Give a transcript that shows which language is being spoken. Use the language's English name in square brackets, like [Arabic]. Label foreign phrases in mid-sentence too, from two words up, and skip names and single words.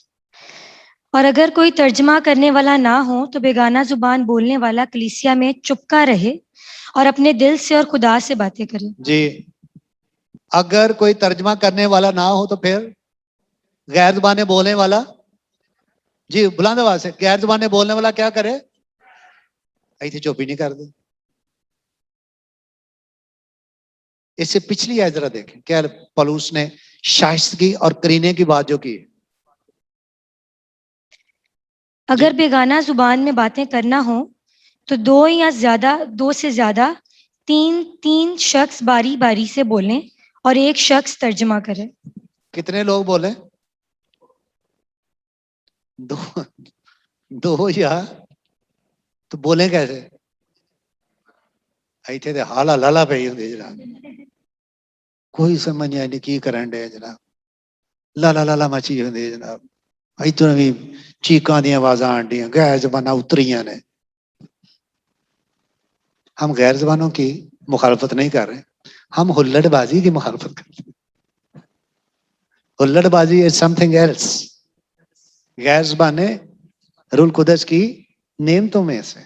[Urdu] اور اگر کوئی ترجمہ کرنے والا نہ ہو، تو بیگانہ زبان بولنے والا کلیسیا میں چپکا رہے اور اپنے دل سے اور خدا سے باتیں کرے. جی، اگر کوئی ترجمہ کرنے والا نہ ہو، تو پھر غیر زبانیں بولنے والا جی بلند آواز سے غیر زبانیں بولنے والا کیا کرے؟ [Punjabi] ایتھے چوپی نہیں کر دے. [Urdu] اس سے پچھلی آیت ذرا دیکھیں کیا پولس نے شائستگی اور کرینے کی بات جو کی. اگر بیگانہ زبان میں باتیں کرنا ہو تو دو سے زیادہ تین شخص باری باری سے بولیں اور ایک شخص ترجمہ کرے. کتنے لوگ بولیں؟ دو یا تو بولیں کیسے؟ [Punjabi] ایتھے تے حالا لالا پئی ہوندی جناب. کوئی سمجھ نہیں کی کرن ڈے جناب. لالا لالا مچی ہوندی جناب. ادھر بھی چیخاں دی آوازاں آنڈیاں غیر زباناں اتریاں نے. [Urdu] ہم غیر زبانوں کی مخالفت نہیں کر رہے, ہم ہلڑ بازی کی مخالفت کر رہے ہیں. [English] ہلڑ بازی is something else. [Urdu] غیر زبانیں روح القدس کی نعمتوں میں سے.